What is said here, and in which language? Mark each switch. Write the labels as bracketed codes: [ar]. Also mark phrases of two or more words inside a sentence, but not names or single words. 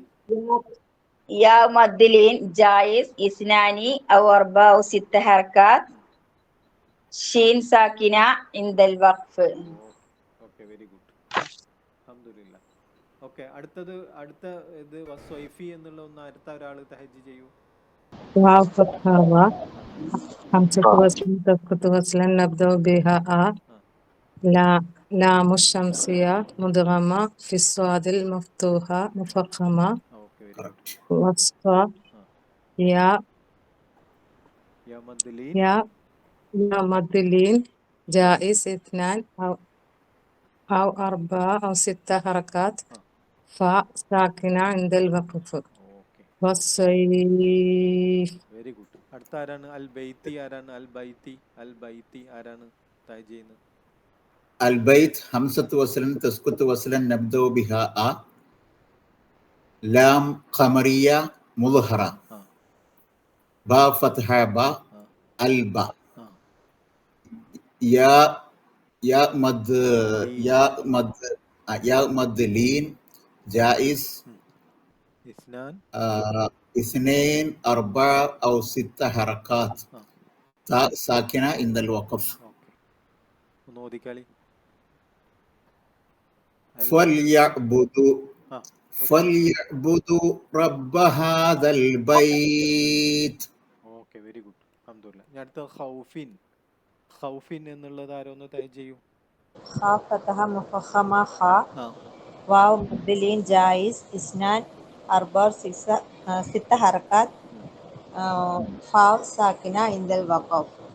[ar] يا مد لين جائز اثنان أو أربعة أو ستة حركات شين ساكنة عند الوقف. [en] Okay very good. അൽഹംദുലില്ലാ. [ml] ഓക്കെ അടുത്ത ഇത് വസ്വൈഫി എന്നുള്ള ഒന്ന് അടുത്ത ഒരാൾ തഹജ്ജ് ചെയ്യൂ. [ar] واو فتحة و همزة وصل تسقط وصلا نبدأ بها لا لام الشمسية مدغمة في الصاد المفتوحة مفخمة [en] Okay very good. [ar] وسطى يا يا مد لين يا يا مدلين جائز اثنان أو أربعة أو ستة حركات فاء ساكنة عند الوقف [en] ഓക്കെ [ar] والصيف [en] Very good. [ml] അടുത്ത ആരാണ്? [ar] البيت [ml] ആരാണ്? [ar] البيت [ml] ആരാണ് തഹജ്ജ് ചെയ്യുന്നത്? [ar] البيت همزة وصل تسكت وصلا نبدأ بها لام قمرية مظهرة با فتحة با البا يا مد يا مد لين جائز اثنين أربعة أو ستة حركات تاء ساكنة عند الوقف. [ml] ഒന്ന് ഓതിക്കാളി. [ar] فليعبدوا رب هذا البيت. [en] Okay very good. അൽഹംദുലില്ലാ. [ml] ഞാൻ അടുത്ത ഖൗഫിൻ എന്നുള്ളത് ആരൊന്ന് തഹജ്ജ് ചെയ്യൂ. [ar] خا فتحة مفخمة خا واو مد لين جائز اثنان أربعة ستة حركات فاء ساكنة عند الوقف.